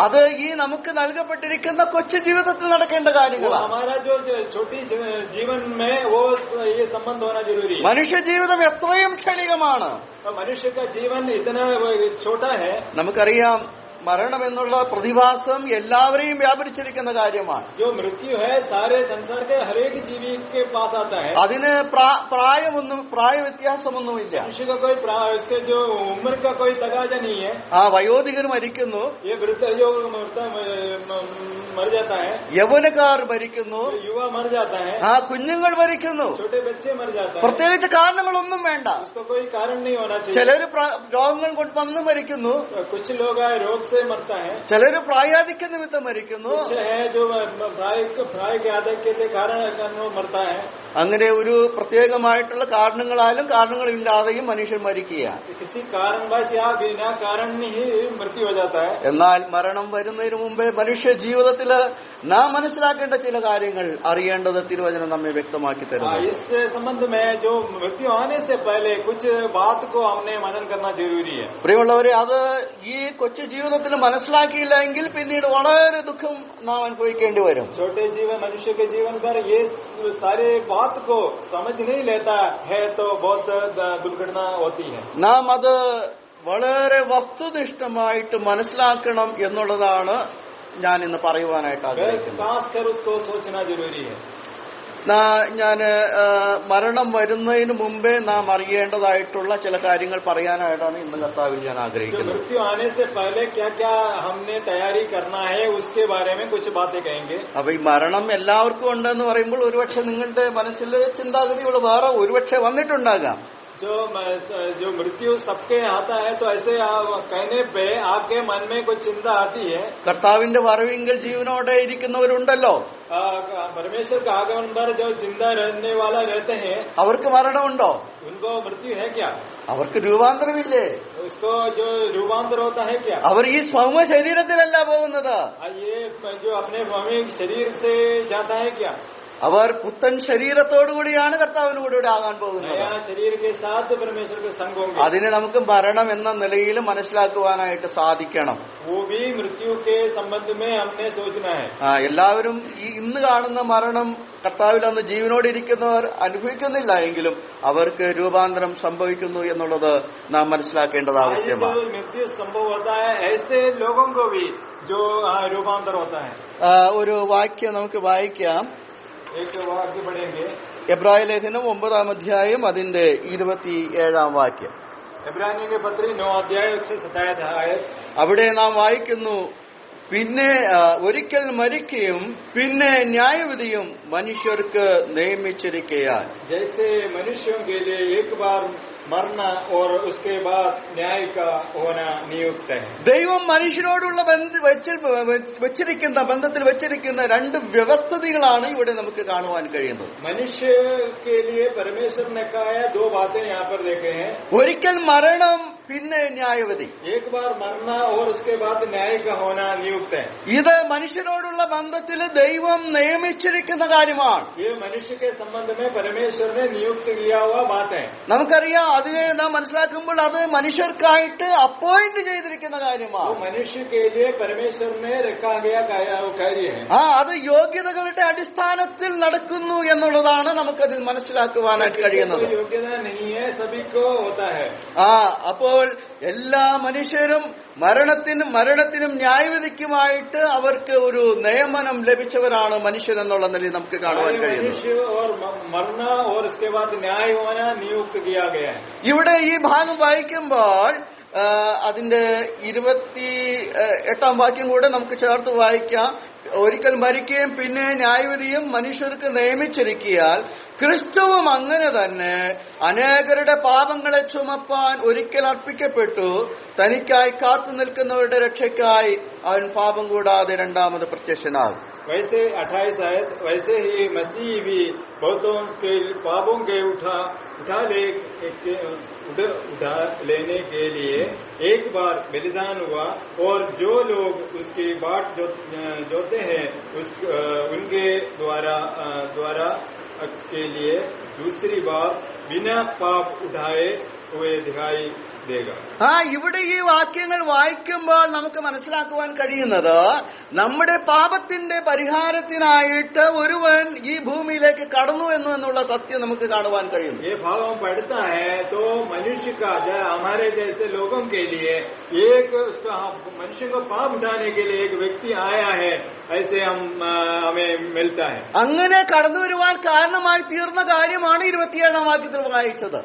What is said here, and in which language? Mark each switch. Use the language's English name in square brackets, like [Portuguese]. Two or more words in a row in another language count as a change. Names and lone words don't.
[Malayalam] അത് ഈ നമുക്ക് നൽകപ്പെട്ടിരിക്കുന്ന കൊച്ചു ജീവിതത്തിൽ നടക്കേണ്ട കാര്യങ്ങളാണ്. [Hindi] हमारा जो छोटी जीवन में वो ये संबंध होना जरूरी है. [Malayalam] മനുഷ്യ ജീവിതം എത്രയും ക്ഷണികമാണ്. [Hindi] मनुष्य का जीवन इतना छोटा है. [Malayalam] നമുക്കറിയാം, മരണം എന്നുള്ള പ്രതിഭാസം എല്ലാവരെയും വ്യാപരിച്ചിരിക്കുന്ന കാര്യമാണ്. [Hindi] जो मृत्यु है सारे संसार के हरेक जीवी के पास आता है. [Malayalam] അതിന് പ്രായവ്യത്യാസമൊന്നുമില്ല. [Hindi] मनुष्य का कोई इसके जो उम्र का कोई तगाजा नहीं है. [Malayalam] വയോധികർ മരിക്കുന്നു, [Hindi] ये वृद्ध जो मर जाता है, [Malayalam] യൗവനക്കാർ മരിക്കുന്നു, [Hindi] युवा मर जाता है, [Malayalam] കുഞ്ഞുങ്ങൾ മരിക്കുന്നു. [Hindi] छोटे बच्चे मर जाते हैं. [Malayalam] പ്രത്യേകിച്ച് കാരണങ്ങളൊന്നും വേണ്ട. [Hindi] उसको कोई कारण नहीं होना चाहिए. [Malayalam] ചിലര് രോഗങ്ങൾ കൊണ്ട് വന്ന് മരിക്കുന്നു, [Hindi] कुछ लोग रोग से मरता है, [Malayalam] ചിലര് പ്രായാധിക്യ നിമിത്തം മരിക്കുന്നു. [Hindi] कुछ है जो प्राय के आधिक्य के कारण मरता है. [Malayalam] അങ്ങനെ ഒരു പ്രത്യേകമായിട്ടുള്ള കാരണങ്ങളാലും കാരണങ്ങളില്ലാതെയും മനുഷ്യൻ മരിക്കുകയാണ്. [Hindi] किसी कारणवश या बिना कारण ही मृत्यु हो जाता है. [Malayalam] എന്നാൽ മരണം വരുന്നതിന് മുമ്പേ മനുഷ്യ ജീവിതത്തില് നാം മനസ്സിലാക്കേണ്ട ചില കാര്യങ്ങൾ അറിയേണ്ടത് തിരുവചനം നമ്മെ വ്യക്തമാക്കി തരുന്നു. [Hindi] इस संबंध में जो मृत्यु आने से पहले कुछ बात को हमने मनन करना जरूरी है. [Malayalam] പ്രിയമുള്ളവരെ, അത് ഈ കൊച്ചു ജീവിതത്തിൽ മനസ്സിലാക്കിയില്ല എങ്കിൽ പിന്നീട് വളരെ ദുഃഖം നാം അനുഭവിക്കേണ്ടി വരും. [Hindi] छोटे जीवन मनुष्य के जीवन पर ये सारे बात को समझ नहीं लेता है तो बहुत दुर्घटना होती है. [Malayalam] നാം അത് വളരെ വസ്തുനിഷ്ഠമായിട്ട് മനസ്സിലാക്കണം എന്നുള്ളതാണ് ഞാൻ ഇന്ന് പറയുവാനായിട്ട് ആഗ്രഹിക്കുന്നത്. [Hindi] खासकर उसको सोचना जरूरी है. [Malayalam] ഞാൻ മരണം വരുന്നതിന് മുമ്പേ നാം അറിയേണ്ടതായിട്ടുള്ള ചില കാര്യങ്ങൾ പറയാനായിട്ടാണ് ഇന്ന് കർത്താവിൽ ഞാൻ ആഗ്രഹിക്കുന്നത്. [Hindi] मृत्यु आने से पहले क्या क्या हमने तैयारी करना है उसके बारे में कुछ बातें कहेंगे. [Malayalam] അപ്പൊ ഈ മരണം എല്ലാവർക്കും ഉണ്ടെന്ന് പറയുമ്പോൾ ഒരുപക്ഷെ നിങ്ങളുടെ മനസ്സിൽ ചിന്താഗതികൾ വേറെ ഒരുപക്ഷെ വന്നിട്ടുണ്ടാകാം. [Hindi] जो मृत्यु सबके आता है, तो ऐसे कहने पे आपके मन में कुछ चिंता आती है। [Malayalam] കർത്താവിന്റെ വരവിങ്കൽ ജീവനോടെ ഇരിക്കുന്നവരുണ്ടല്ലോ, [Hindi] परमेश्वर का आगमन पर जो जिंदा रहने वाला रहते हैं, [Malayalam] അവർക്ക് മരണമുണ്ടോ? [Hindi] उनको मृत्यु है क्या? [Malayalam] അവർക്ക് രൂപാന്തരമില്ലേ? [Hindi] उसको जो रूपांतर होता है क्या? [Malayalam] അവർ ഈ ഭൗമ ശരീരത്തിലല്ല പോകുന്നത്, [Hindi] ये जो अपने भौमिक शरीर से जाता है क्या? [Malayalam] അവർ പുത്തൻ ശരീരത്തോടുകൂടിയാണ് കർത്താവിനോട് കൂടെ ആകാൻ പോകുന്നത്. [Hindi] नया शरीर के साथ परमेश्वर के संग होंगे। [Malayalam] അതിനെ നമുക്ക് മരണം എന്ന നിലയിൽ മനസ്സിലാക്കുവാനായിട്ട് സാധിക്കണം. [Hindi] वो भी मृत्यु के संबंध में हमने सोचना है। [Malayalam] എല്ലാവരും ഈ ഇന്ന് കാണുന്ന മരണം കർത്താവിൽ അന്ന് ജീവനോട് ഇരിക്കുന്നവർ അനുഭവിക്കുന്നില്ല എങ്കിലും അവർക്ക് രൂപാന്തരം സംഭവിക്കുന്നു എന്നുള്ളത് നാം മനസ്സിലാക്കേണ്ടത് ആവശ്യമാണ്. [Hindi] मृत्यु संभव होता है, ऐसे लोगों को भी जो रूपांतर होता है। [Malayalam] ഒരു വാക്യം നമുക്ക് വായിക്കാം. [Hindi] एक वाक्य पढ़ेंगे, [Malayalam] എബ്രായ ലേഖനം 9-ാം അധ്യായം അതിന്റെ 27-ാം വാക്യം. [Hindi] इब्रानियों के पत्र 9 अध्याय 127 आयत. [Malayalam] അവിടെ നാം വായിക്കുന്നു, പിന്നെ ഒരിക്കൽ മരിക്കുകയും പിന്നെ ന്യായവിധിയും മനുഷ്യർക്ക് നിയമിച്ചിരിക്കയാൽ. [Hindi] जैसे मनुष्यों के लिए एक बार मरना और उसके बाद न्याय का होना नियुक्त है. [Malayalam] ദൈവം മനുഷ്യനോടുള്ള വെച്ചിരിക്കുന്ന ബന്ധത്തിൽ വെച്ചിരിക്കുന്ന രണ്ട് വ്യവസ്ഥിതികളാണ് ഇവിടെ നമുക്ക് കാണുവാൻ കഴിയുന്നത്. [Hindi] मनुष्य के लिए परमेश्वर ने कहा है, दो बातें यहाँ पर देखे हैं. [Malayalam] ഒരിക്കൽ മരണം, പിന്നെ ന്യായവിധി. [Hindi] एक बार मरना और उसके बाद न्याय का होना नियुक्त है. [Malayalam] ഇത് മനുഷ്യനോടുള്ള ബന്ധത്തിൽ ദൈവം നിയമിച്ചിരിക്കുന്ന കാര്യമാണ്. [Hindi] ये मनुष्य के संबंध में परमेश्वर ने नियुक्त किया हुआ बात है. [Malayalam] നമുക്കറിയാം, അതിനെ നാം മനസ്സിലാക്കുമ്പോൾ അത് മനുഷ്യർക്കായിട്ട് അപ്പോയിന്റ് ചെയ്തിരിക്കുന്ന കാര്യമാണ്. [Hindi] मनुष्य के लिए परमेश्वर ने रखा गया कार्य है. [Malayalam] അത് യോഗ്യതകളുടെ അടിസ്ഥാനത്തിൽ നടക്കുന്നു എന്നുള്ളതാണ് നമുക്കതിൽ മനസ്സിലാക്കുവാനായിട്ട് കഴിയുന്നത്. [Hindi] योग्यता नहीं है, सभी को होता है. [Malayalam] അപ്പോൾ എല്ലാ മനുഷ്യരും മരണത്തിനും ന്യായവിധിക്കുമായിട്ട് അവർക്ക് ഒരു നിയമനം ലഭിച്ചവരാണ് മനുഷ്യരെന്നുള്ള നിലയിൽ നമുക്ക് കാണുവാൻ കഴിയുന്നു. ഇവിടെ ഈ ഭാഗം വായിക്കുമ്പോൾ അതിന്റെ 28-ാം വാക്യം കൂടെ നമുക്ക് ചേർത്ത് വായിക്കാം. ഒരിക്കൽ മരിക്കുകയും പിന്നെ ന്യായവിധിയും മനുഷ്യർക്ക് നിയമിച്ചിരിക്കയാൽ ക്രിസ്തുവും അങ്ങനെ തന്നെ അനേകരുടെ പാപങ്ങളെ ചുമപ്പാൻ ഒരിക്കൽ അർപ്പിക്കപ്പെട്ടു. തനിക്കായി കാത്തു നിൽക്കുന്നവരുടെ രക്ഷയ്ക്കായി അവൻ പാപം കൂടാതെ രണ്ടാമത് പ്രത്യക്ഷനാകും. [Hindi] वैसे 28 आयत, वैसे ही मसीह भी बहुतों के पापों के उठा लेने के लिए एक बार बलिदान हुआ, और जो लोग उसकी बाट जोते हैं उनके द्वारा के लिए दूसरी बार बिना पाप उठाए हुए दिखाई देगा. [Malayalam] ഇവിടെ ഈ വാക്യങ്ങൾ വായിക്കുമ്പോൾ നമുക്ക് മനസ്സിലാക്കുവാൻ കഴിയുന്നത്, നമ്മുടെ പാപത്തിന്റെ പരിഹാരത്തിനായിട്ട് ഒരുവൻ ഈ ഭൂമിയിലേക്ക് കടന്നു എന്നുള്ള സത്യം നമുക്ക് കാണുവാൻ കഴിയുന്നു. [Hindi] ये भाव हम पढ़ता है तो मनुष्य का हमारे जैसे लोगों के लिए एक उसका मनुष्य को पाप उठाने के लिए एक व्यक्ति आया है, ऐसे हमें मिलता है. [Malayalam] അങ്ങനെ കടന്നു വരുവാൻ കാരണമായി തീർന്ന കാര്യമാണ് 27-ാം വാക്യത്തിൽ വായിച്ചത്.